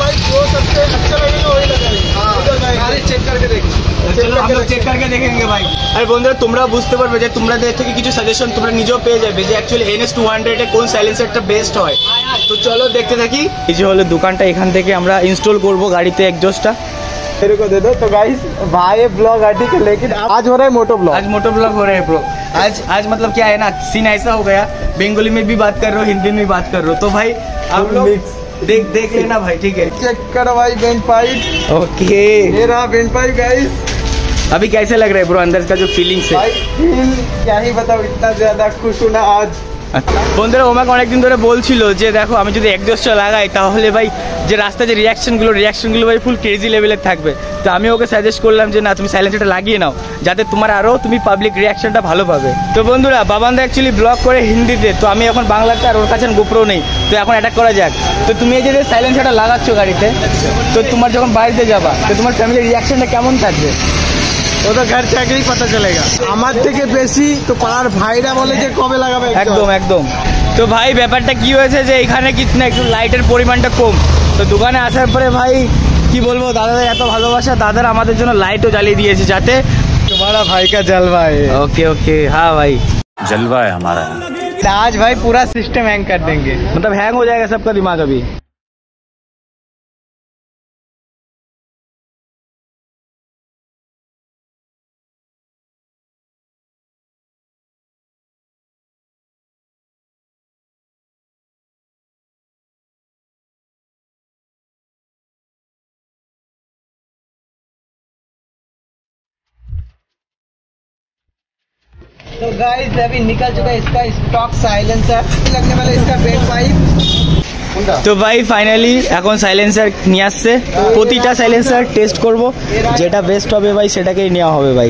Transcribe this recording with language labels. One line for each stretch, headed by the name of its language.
Hindi: भाई जो सबसे अच्छा लगेगा वही लगाएंगे। सारे चेक करके देखेंगे। चलो हम लोग चेक करके देखेंगे ভাই।
Bangla: আর বন্ধুরা তোমরা বুঝতে পারবে যে তোমরা এর থেকে কিছু সাজেশন তোমরা নিজেও পেয়ে যাবে যে অ্যাকচুয়ালি NS200 এ কোন সাইলেন্সারটা বেস্ট হয়। তো চলো দেখতে থাকি। এই যে হলো দোকানটা, এখান থেকে আমরা ইনস্টল করব গাড়িতে এক্সজস্টটা।
Hindi: मेरे को दे दो। तो गाइस भाई ब्लॉग आर्टिकल लेकिन आज हो रहा है मोटो ब्लॉग। आज मोटो ब्लॉग हो रहा है ब्रो। आज मतलब क्या है ना, सीन ऐसा हो गया, बंगाली में भी बात कर रहे हो, हिंदी में भी बात कर रहे हो, तो भाई आप लोग देख लेना भाई, ठीक है। चेक करो भाई बेंच पाइप। ओके ये रहा बेंच पाइप गाइस। अभी कैसे लग रहा है ब्रो अंदर का जो फीलिंग्स है? भाई फील क्या ही बताओ, इतना ज्यादा खुश हूं ना आज।
Bangla: বন্ধুরা ওমাকে অনেকদিন ধরে বলছিল যে দেখো আমি যদি এক্সজস্টটা লাগাই তাহলে ভাই যে রাস্তায় যে রিয়াকশনগুলো ভাই ফুল ক্রেজি লেভেলের থাকবে। তো আমি ওকে সাজেস্ট করলাম যে না তুমি সাইলেন্সারটা লাগিয়ে নাও, যাতে তোমার আরও তুমি পাবলিক রিয়াকশনটা ভালো পাবে। তো বন্ধুরা বাবান্দা অ্যাকচুয়ালি ব্লগ করে হিন্দিতে, তো আমি এখন বাংলাতে, আর ওর কাছে গোপ্রো নেই, তো এখন অ্যাটাক করা যাক। তো তুমি এই যে সাইলেন্সারটা লাগাচ্ছ গাড়িতে, তো তোমার যখন বাড়িতে যাবা তো তোমার ফ্যামিলির রিয়াকশনটা কেমন থাকবে?
Hindi: वो तो घर जाके ही पता चलेगा।
Bangla: আমার থেকে বেশি তো পাড়ার ভাইরা বলে যে কবে লাগাবে। একদম একদম। তো ভাই ব্যাপারটা কি হয়েছে যে এখানে কিছু না একটু লাইটের পরিমাণটা কম, তো দোকানে আসার পরে ভাই কি বলবো, দাদাদের এত ভালোবাসা, দাদারা আমাদের জন্য লাইটও জ্বালিয়ে দিয়েছে যাতে
Hindi: तुम्हारा भाई का जलवा है। ओके ओके हाँ भाई जलवा है हमारा। आज भाई पूरा सिस्टम हैंग कर देंगे, मतलब हैंग हो जाएगा सबका दिमाग अभी। तो गाइस अभी निकल चुका है इसका स्टॉक साइलेंसर, लगने वाला इसका बेंच पाइप।
Bangla: তো ভাই ফাইনালি এখন সাইলেন্সার নিয়ে আসছে, প্রতিটা সাইলেন্সার টেস্ট করব, যেটা বেস্ট হবে ভাই সেটাকেই নেওয়া হবে ভাই।